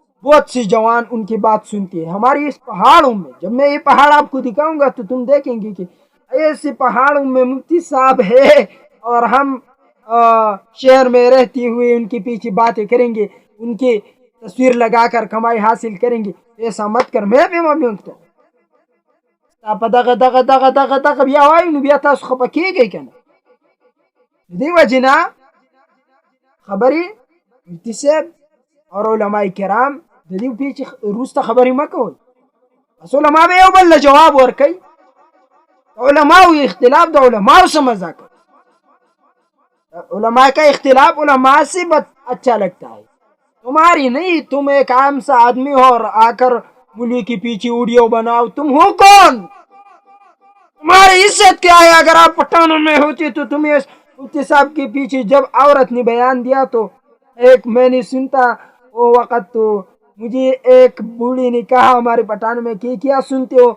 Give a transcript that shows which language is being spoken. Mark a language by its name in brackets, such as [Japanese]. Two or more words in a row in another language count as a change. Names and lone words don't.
[Urdu] بہت سے جوان ان کی بات سنتے ہیں. ہماری اس پہاڑوں میں، جب میں یہ پہاڑ آپ کو دکھاؤں گا تو تم دیکھیں گے کہ ایسے پہاڑوں میں مفتی صاحب ہے اور ہم شہر میں رہتے ہوئے ان کے پیچھے باتیں کریں گے، ان کی تصویر لگا کر کمائی حاصل کریں گے. [Pashto] ایسا مت کر مې به مونږ ته ستا په دغه بیا وایو نو بیا تاسو خفه کېږئ که نه. د دې وجې نه خبرې مفتي صاحب او علماء کرام د دې پیچې وروسته خبرې مه کوئ. بس علما به یو بل له جواب ورکوي. [Urdu] علماء اختلاف د علماء سے مزہ کر علماء کا اختلاف علماء سے اچھا لگتا ہے تمہاری نہیں. تم ایک عام سا آدمی ہو اور آ کر مولوی کے پیچھے ویڈیو بناؤ. تم ہو کون؟ تمہاری عزت کیا ہے؟ اگر آپ پٹھانوں میں ہوتے تو تمہیں مفتی صاحب کے پیچھے جب عورت نے بیان دیا تو ایک میں نے سنتا وہ وقت تو مجھے ایک بوڑھی نے کہا ہمارے پٹھان میں کہ کیا سنتے ہو؟